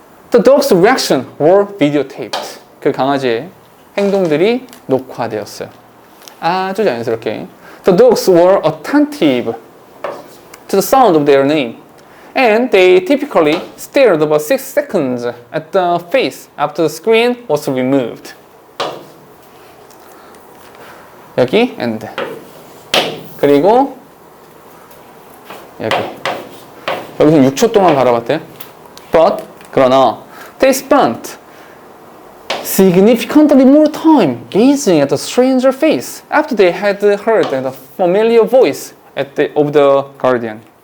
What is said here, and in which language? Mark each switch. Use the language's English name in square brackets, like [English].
[English] The dog's reaction were videotaped. [Korean] 그 강아지의 행동들이 녹화되었어요. 아주 자연스럽게. [English] The dogs were attentive to the sound of their name. And they typically stared about 6 seconds at the face after the screen was removed. [Korean] 여기 end. 그리고 여기서 6초 동안 바라봤대요. [English] But [Korean] 그러나 [English] they spent significantly more time gazing at the stranger face after they had heard the familiar voice of the guardian.